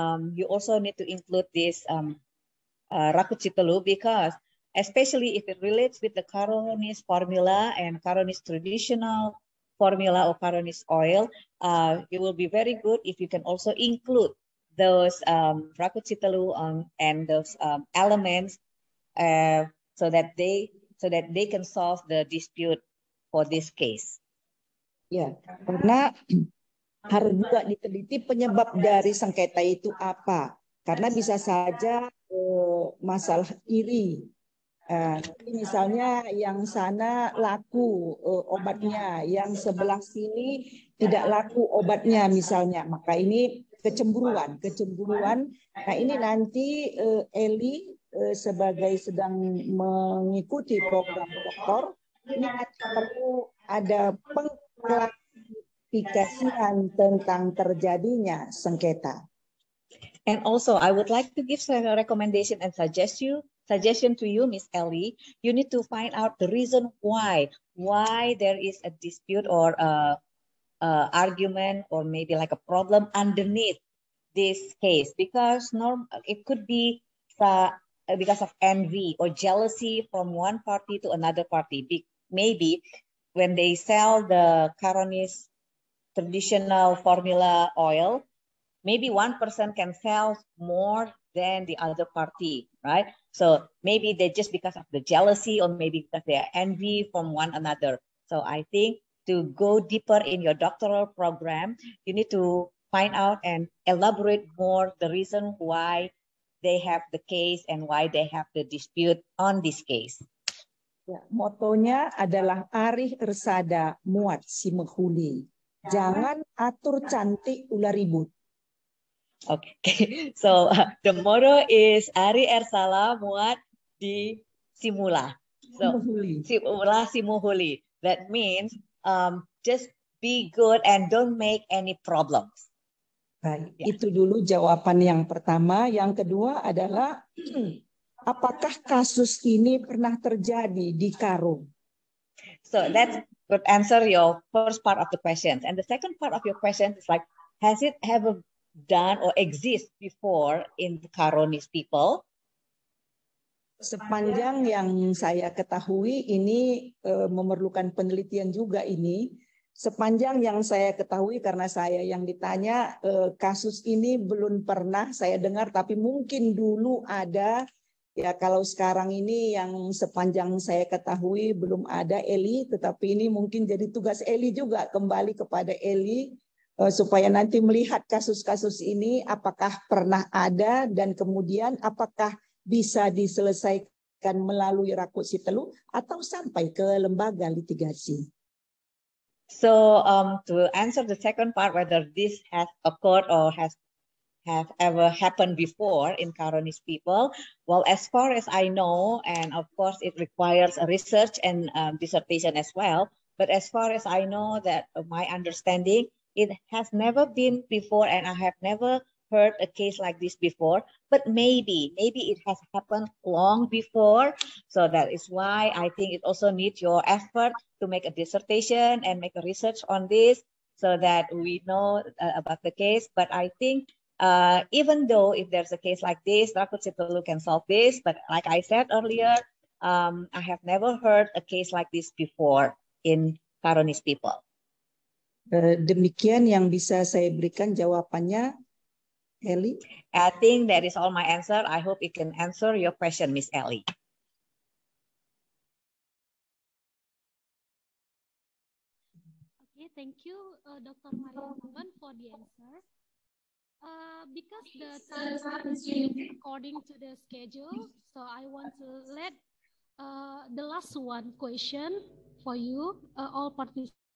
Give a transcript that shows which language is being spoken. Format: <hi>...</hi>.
<en>You also need to include this Rakut Sitelu, because especially if it relates with the Caronis formula and Caronis traditional formula or Caronis oil, it will be very good if you can also include those Rakut Sitelu and those elements so that they can solve the dispute for this case.</en> <id>Ya, karena harus juga diteliti penyebab dari sengketa itu apa. Karena bisa saja masalah iri. Misalnya yang sana laku obatnya, yang sebelah sini tidak laku obatnya misalnya. Maka ini kecemburuan. Nah ini nanti Eli sebagai sedang mengikuti program doktor, ini perlu ada pengklarifikasian tentang terjadinya sengketa.</id> <en>And also, I would like to give a recommendation and suggestion to you, Miss Ellie. You need to find out the reason why there is a dispute or argument or maybe like a problem underneath this case, because it could be because of envy or jealousy from one party to another party. Maybe when they sell the Caronis traditional formula oil, maybe one person can sell more than the other party, right? So maybe they just because of the jealousy or maybe because they are envy from one another. So I think to go deeper in your doctoral program, you need to find out and elaborate more the reason why they have the case and why they have the dispute on this case.</en> <id>Ya, motonya adalah</id> <btx>Arih Ersada Muat si Menghuli.</btx> <id>Jangan atur cantik ulah ribut.</id> <en>Okay, so the motto is Ari Ersala Muat di Simula. So Simula Simuhuli. That means just be good and don't make any problems.</en> <id>Baik, itu dulu jawaban yang pertama. Yang kedua adalah apakah kasus ini pernah terjadi di Karo?</id> <en>So that would answer your first part of the question. And the second part of your question is like, has it ever done or exist before in the Caronis people?</en> <id>Sepanjang yang saya ketahui ini memerlukan penelitian juga ini. Sepanjang yang saya ketahui, karena saya yang ditanya, kasus ini belum pernah saya dengar, tapi mungkin dulu ada. Ya, kalau sekarang ini yang sepanjang saya ketahui belum ada, Eli, tetapi ini mungkin jadi tugas Eli juga, kembali kepada Eli supaya nanti melihat kasus-kasus ini apakah pernah ada dan kemudian apakah bisa diselesaikan melalui Rakut Sitelu atau sampai ke lembaga litigasi.</id> <en>So to answer the second part, whether this has occurred or have ever happened before in Caronese people, well, as far as I know, and of course it requires a research and dissertation as well, but as far as I know, that my understanding, it has never been before, and I have never heard a case like this before, but maybe it has happened long before. So that is why I think it also needs your effort to make a dissertation and make a research on this so that we know about the case. But I think even though if there's a case like this, Rakut Sitelu can solve this, but like I said earlier, I have never heard a case like this before in Caronese people.</en> <id>Demikian yang bisa saya berikan jawabannya, Ellie.</id> <en>I think that is all my answer. I hope it can answer your question, Miss Ellie. Okay, thank you, Dr. Maria Kaban, for the answer. Because the time is according to the schedule, so I want to let the last one question for you, all participants.</en>